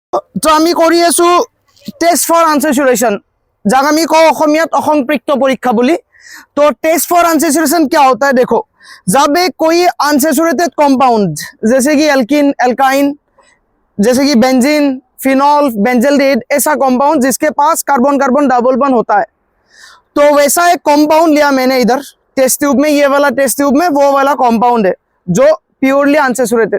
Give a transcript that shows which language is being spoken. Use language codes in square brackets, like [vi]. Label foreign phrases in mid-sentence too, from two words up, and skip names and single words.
[as] তো আমি কৰি আছো [en] test for unsaturation [as] যাক আমি কওঁ অসমীয়াত অসম্পৃক্ত পৰীক্ষা বুলি। [hi] तो [en] test for unsaturation [hi] क्या होता है, देखो जब एक कोई [en] unsaturated compound [hi] जैसे कि [en] alkene, alkyne, [hi] जैसे कि [en] benzene, phenol, benzaldehyde, [hi] ऐसा कंपाउंड जिसके पास [en] carbon carbon double bond [hi] होता है, तो वैसा एक कंपाउंड लिया मैंने इधर [en] test tube [hi] में, ये वाला [en] test tube [hi] में वो वाला कंपाउंड है जो [en] purely unsaturated.